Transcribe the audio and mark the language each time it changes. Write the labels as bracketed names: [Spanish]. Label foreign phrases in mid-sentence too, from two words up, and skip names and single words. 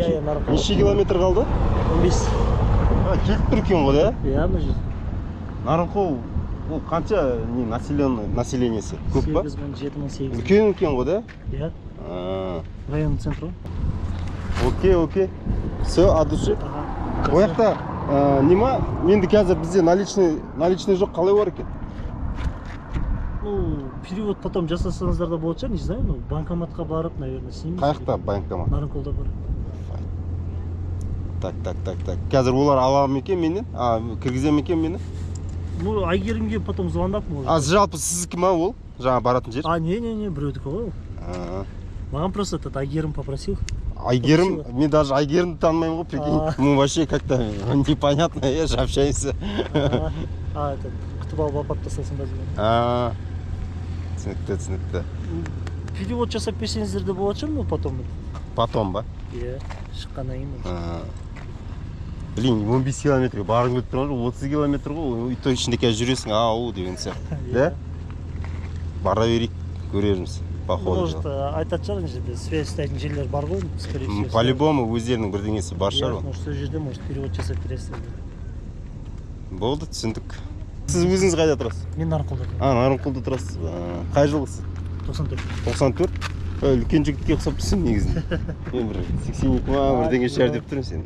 [Kazakh] Иә, Нарынқол. Неше километр қалды? 15. Келіп тұр екен ғой да? Иә, мына жерде. Нарынқол ол қанша населениесі? Көп па? 8 мың, 7 мың, 8 мың. Үлкен екен ғой да? Иә. [Russian] Районный центр [Kazakh] ғой. Окей. [Russian] Все, от души. [Kazakh] Ол жақта нема? Енді қазір бізде наличный жоқ, қалай бар екен? [Russian] Ну, перевод потом [Kazakh] жасасаңыздар да болады шығар, [Russian] не знаю, ну, [Kazakh] банкоматқа барып, наверное, сенеміз. Қаяқта банкомат? Нарынқолда бар. Так. Қазір олар аламын екен менен? Кіргіземін екен мені? Ну, Айгерімге потом звондап, может. Жалпы сіздікі ма ол? Жаңа баратын жер? Не, біреудікі ғой ол. [Russian] Маған просто этот Айгерім попросил. [Kazakh] Айгерім, мен даже Айгерімді танымаймын ғой, прикинь. [Russian] Мы вообще как-то непонятно, общаемся. Этот, [Kazakh] күтіп алып апарып тастасын ба деген. Түсінікті. Перевод жасап берсеңіздер де болады шығар, [Russian] ну, потом. [Kazakh] Потом ба? Иә, шыққаннан кейін. Блин, 15 километрге барғың келіп тұрған жоқ, 30 километр ғой, той ішінде қазір жүресің, ау деген сияқты. Да? Бара берейік, көрерміз. Может, айтады шығар, жерде связь ұстайтын жерлер бар ғой, [Russian] скорее всего. [Kazakh] По-любому өздерінің бірдеңесі бар шығар ғой. Может, сол жерде, может, перевод жасап бересіздер. Болды, түсіндік. Сіз өзіңіз қайда тұрасыз? Мен Нарынқолда тұрмын. Нарынқолда тұрасыз. Қай жылғысыз? 94. 94? Үлкен жігітке ұқсап тұрсың негізінде. Мен бір 82 ма бірдеңе шығар деп тұрмын сен.